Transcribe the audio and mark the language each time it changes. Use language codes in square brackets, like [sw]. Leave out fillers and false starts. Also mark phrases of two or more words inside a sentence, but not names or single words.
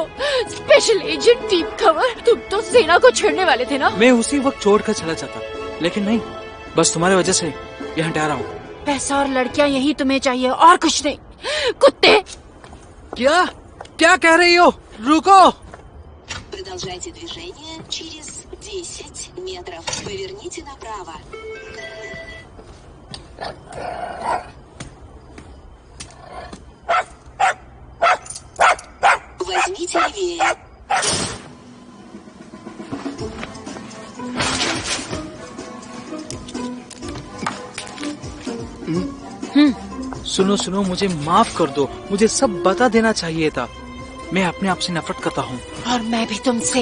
[en] special agent [hi] टीम खबर, तुम तो सेना को छेड़ने वाले थे ना? मैं उसी वक्त छोड़कर चला जाता, लेकिन नहीं, बस तुम्हारी वजह से यहाँ ठहरा हूँ। पैसा और लड़कियाँ यही तुम्हें चाहिए और कुछ नहीं। कुत्ते! क्या क्या कह रही हो? रुको। [ru] Продолжайте движение через 10 метров. Поверните направо. Возьмите левее. [hi] सुनो सुनो, मुझे माफ कर दो, मुझे सब बता देना चाहिए था। मैं अपने आप से नफरत करता हूँ। और मैं भी तुमसे।